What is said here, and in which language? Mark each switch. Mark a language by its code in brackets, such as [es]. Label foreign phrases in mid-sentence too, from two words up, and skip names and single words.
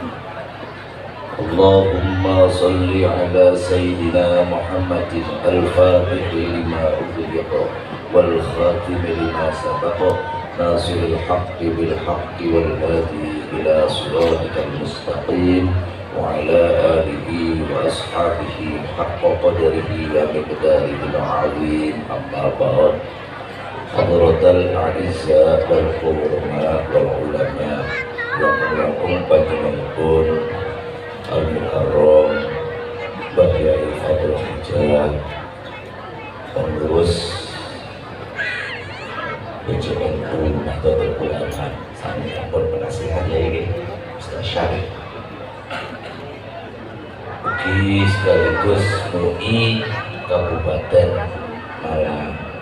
[ar] اللهم صل على سيدنا محمد الفاتح لما أغلق والخاتم لما سبق ناصر الحق بالحق والهادي إلى صراطك المستقيم وعلى آله وأصحابه حق قدره ومقداره العظيم. أما بعد، حضرة الأعزاء والكرماء والعلماء [jv] yang panjenenganipun [ar] Al-Mukarram Bahyai Fadul Hijab, pengurus [id] BJNU Nahdlatul Ulama, [jv] sami ampun [id] penasihatnya ini Ustaz Syarif, ugi sekaligus MUI Kabupaten Malang.